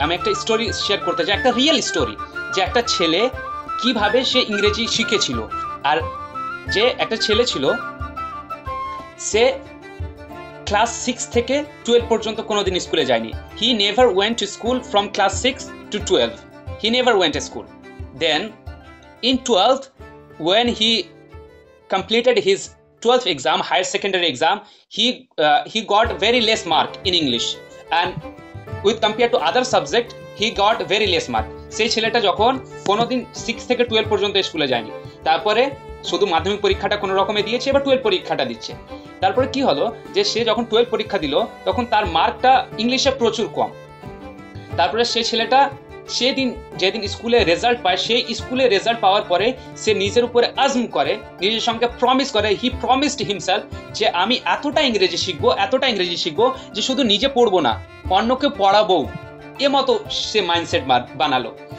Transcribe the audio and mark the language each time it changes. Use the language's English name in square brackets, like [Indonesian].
[Bangla] আমি একটা story share করতে চাই, একটা রিয়েল স্টোরি, যে একটা ছেলে কিভাবে সে ইংরেজি শিখেছিল। আর যে একটা ছেলে ছিল, সে ক্লাস 6 থেকে 12 পর্যন্ত কোনোদিন স্কুলে যায়নি। [English] He never went to school from class 6 to 12. He never went to school. Then in 12th, when he completed his 12th exam, higher secondary exam, he got very less mark in English, and with compared to other subject he got very less mark. [Bangla] সেই ছেলেটা যখন কোনোদিন 6 থেকে 12 পর্যন্ত স্কুলে যায়নি, তারপরে শুধু মাধ্যমিক পরীক্ষাটা কোনো রকমে দিয়েছে, এবার 12 পরীক্ষাটা দিচ্ছে। তারপরে কি হলো যে সে যখন 12 পরীক্ষা দিল তখন তার মার্কটা ইংলিশে প্রচুর কম। তারপরে সেই ছেলেটা যেদিন স্কুলে রেজাল্ট পায়, সেই স্কুলে রেজাল্ট পাওয়ার পরে সে নিজের উপরে আজম করে, নিজের সঙ্গে প্রমিস করে, [English] he promised himself [Bangla] যে আমি এতটা ইংরেজি শিখবো যে শুধু নিজে পড়বো না, অন্যকে পড়াবো, এ মতো সে মাইন্ডসেট বানালো।